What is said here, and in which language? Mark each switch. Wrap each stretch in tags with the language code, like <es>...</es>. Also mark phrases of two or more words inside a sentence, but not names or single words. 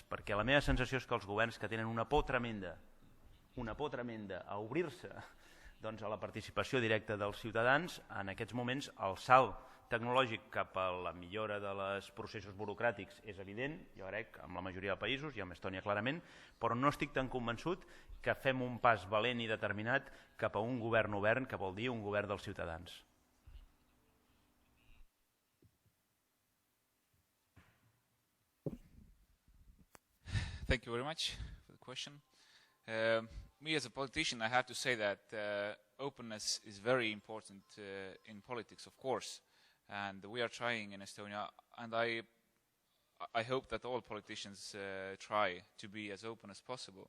<ca>Perquè la meva sensació és que els governs que tenen una por tremenda a obrir-se a la participació directa dels ciutadans, en aquests moments el salt tecnològic cap a la millora dels processos burocràtics és evident, jo crec, amb la majoria de països, i amb Estònia clarament, però no estic tan convençut que fem un pas valent i determinat cap a un govern obert, que vol dir un govern dels ciutadans.</ca> <en>Thank you very much for the question. Me as a politician, I have to say that openness is very important in politics, of course, and we are trying in Estonia, and I hope that all politicians try to be as open as possible.</en>